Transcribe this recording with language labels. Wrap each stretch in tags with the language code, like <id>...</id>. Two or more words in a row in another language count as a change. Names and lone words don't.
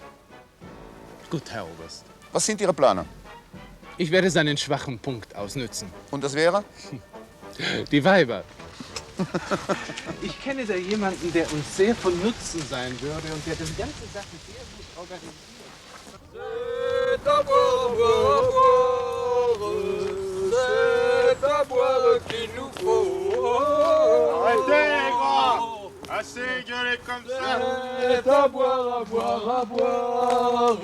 <de>Gut, Herr Oberst. Was sind Ihre Pläne? Ich werde seinen schwachen Punkt ausnützen. Und das wäre? Die Weiber. Ich kenne da jemanden, der uns sehr von Nutzen sein würde und der die ganze Sache sehr gut organisiert.</de> <fr>C'est à boire, boire, boire. C'est à boire qu'il nous faut. Arrêtez les grands! Assez gueuler comme ça! C'est à boire, à boire, à boire.</fr>